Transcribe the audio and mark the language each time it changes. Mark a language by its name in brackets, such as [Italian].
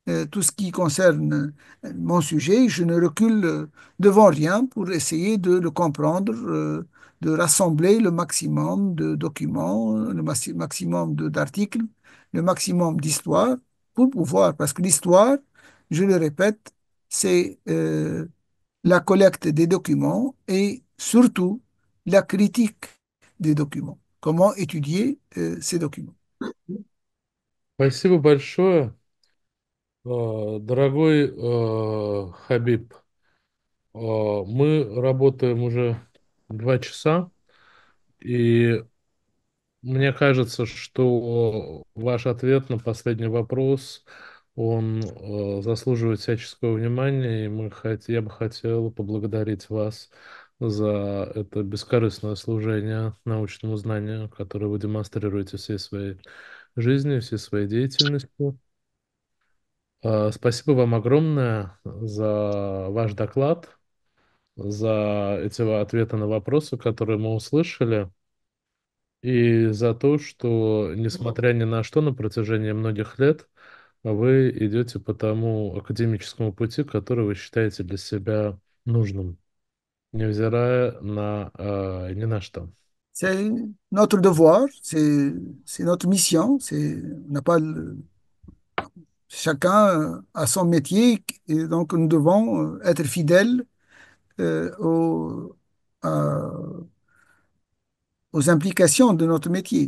[French] tout ce qui concerne mon sujet, je ne recule devant rien pour essayer de le comprendre, de rassembler le maximum de documents, le maximum d'articles, le maximum d'histoires pour pouvoir, parce que l'histoire, je le répète, c'est la collecte des documents et surtout la critique des documents. Comment étudier ces documents. [Russian] Спасибо большое, дорогой Хабиб. Мы работаем уже 2 часа, и мне кажется, что ваш ответ на последний вопрос, он заслуживает всяческого внимания, и я бы хотел поблагодарить вас за это бескорыстное служение научному знанию, которое вы демонстрируете всей своей жизнью, всей своей деятельностью. Спасибо вам огромное за ваш доклад, за эти ответы на вопросы, которые мы услышали. И за то, что, несмотря ни на что, на протяжении многих лет вы идете по тому академическому пути, который вы считаете для себя нужным, невзирая ни на что. [French] C'est notre devoir, c'est notre mission. On n'a pas chacun a son métier et donc nous devons être fidèles euh, aux, à- aux implications de notre métier.